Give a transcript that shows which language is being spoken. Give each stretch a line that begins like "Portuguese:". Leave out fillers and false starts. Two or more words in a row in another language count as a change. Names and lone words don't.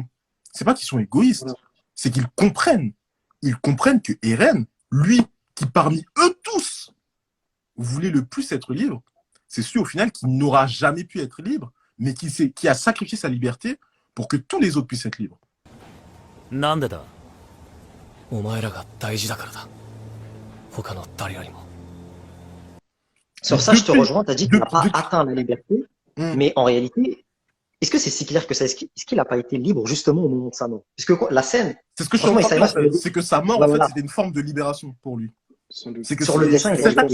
French: C'est pas qu'ils sont égoïstes, Voilà. c'est qu'ils comprennent. Ils comprennent que Eren, lui, qui parmi eux tous voulait le plus être libre, c'est celui au final qui n'aura jamais pu être libre, mais qui a sacrifié sa liberté pour que tous les autres puissent être libres.
Japanese: なんでだお前らが大事だからだ他の誰よりも
French: Sur ça, je te Depuis- rejoins. Tu as dit qu'il n'a pas depuis- atteint la liberté, Mm. mais en réalité, est-ce que c'est si clair que ça? Est-ce qu'il n'a pas été libre justement au moment de sa mort? Puisque la scène, C'est ce que je suis en Franchement, train de Isaïe, dire, en fait. C'est que sa mort, Ouais, en fait, voilà. c'était une forme de libération pour lui. Sans doute. C'est que Sur le dessin, il cet y a-